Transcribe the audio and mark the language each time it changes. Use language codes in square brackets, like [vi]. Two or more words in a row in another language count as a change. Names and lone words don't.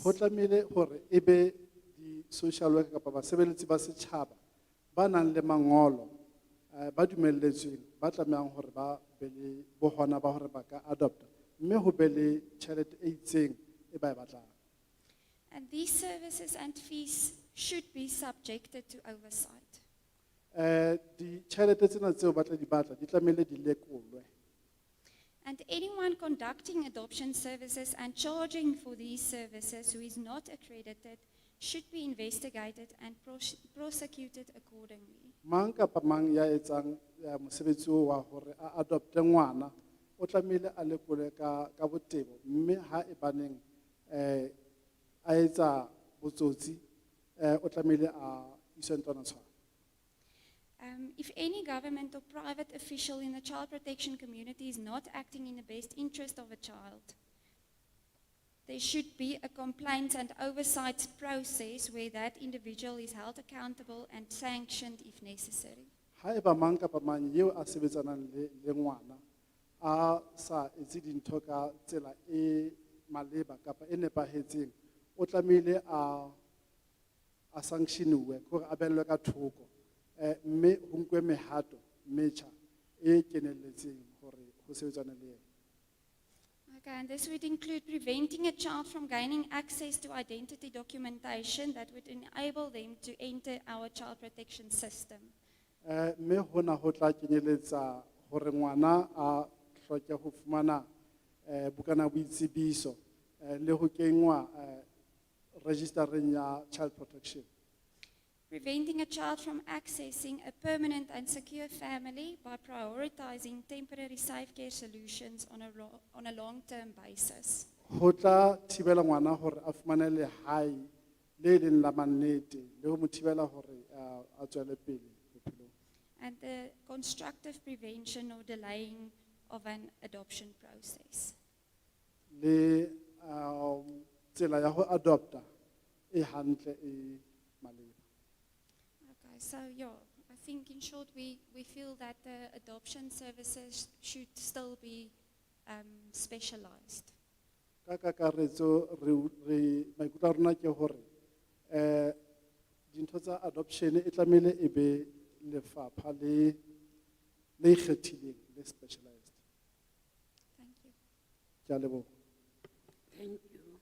[st] Ho tlamehile hore ebe di social worker kapa basebeletsi ba setjhaba ba nang le mangolo ba dumelletsweng ba tlamehang hore ba be le bohona ba hore ba ka adopta mme ho be le tjhelete e itseng e ba e batlang. [en] And these services and fees should be subjected to oversight. [st] Di tjhelete tsena tseo ba tla di batla di tlamehile di lekolwe. [en] And anyone conducting adoption services and charging for these services who is not accredited should be investigated and prosecuted accordingly. [st] Mang kapa mang ya etsang mosebetsi wa hore a adopte ngwana o tlamehile a lekole ka botebo mme ha e baneng a etsa botsotsi o tlamehile a iswe ntwana tshwana. [en] If any government or private official in the child protection community is not acting in the best interest of a child, there should be a complaint and oversight process where that individual is held accountable and sanctioned if necessary. [st] Ha eba mang kapa mang eo a sebetsanang le ngwana a sa etse dintho ka tsela e maleba kapa e nepahetseng o tlamehile a sanctioniwe hore a bellwe ka thoko mme ho nkwe mehato metjha e kenelletseng hore ho sebetsana le yena. [en] Okay, and this would include preventing a child from gaining access to identity documentation that would enable them to enter our child protection system. [st] Mme hona ho tla kenyeletsa hore ngwana a hloke ho fumana bukana boitsebiso le ho kenngwa registereng ya [en] child protection. Preventing a child from accessing a permanent and secure family by prioritizing temporary safe care solutions on a long-term basis. [st] Ho tla thibela ngwana hore a fumane lehae le leng la mannete le ho mo thibela hore a tswele pele bophelong. [en] And the constructive prevention or delaying of an adoption process. [st] Le tsela ya ho adopta e hantle e maleba. [en] Okay, so yeah, I think in short we feel that the adoption services should still be specialized. [st] Ka kakaretso re maikutlo a rona ke hore dintho tsa adoption e tlamehile e be lefapha le ikgethileng le specialized. [en] Thank you. [st] Ke a leboha. [en] Thank you.